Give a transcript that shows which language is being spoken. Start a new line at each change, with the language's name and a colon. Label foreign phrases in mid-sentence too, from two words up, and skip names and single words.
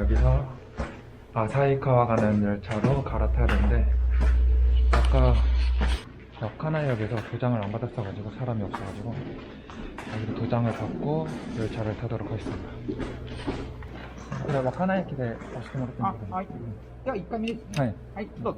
Korean: 여기서 아사히카와 가는 열차로 갈아타야 되는데 아까 와카나역에서 도장을 안 받았어가지고 사람이 없어가지고 여기서 도장을 받고 열차를 타도록 하겠습니다.
Japanese: これ若菜駅で押してもらってもいいですか？はい。では1回目ですね。はい。はい、どうぞ。